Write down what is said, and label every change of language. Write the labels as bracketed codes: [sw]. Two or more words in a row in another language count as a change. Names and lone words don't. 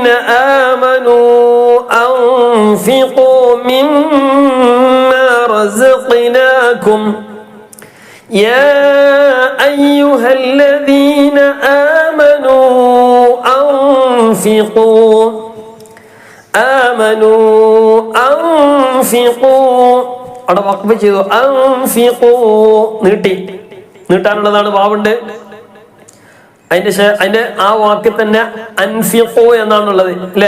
[ar] آمنوا أنفقوا مما رزقناكم يا أيها الذين آمنوا أنفقوا [ml] അവിടെ വഖഫ് ചെയ്തു. അൻഫിഖൂ നീട്ടാനുള്ളതാണ് വാവുണ്ട്. അതിന്റെ ആ വാക്കിൽ തന്നെ അൻഫിഖൂ എന്നാണുള്ളത് അല്ലേ?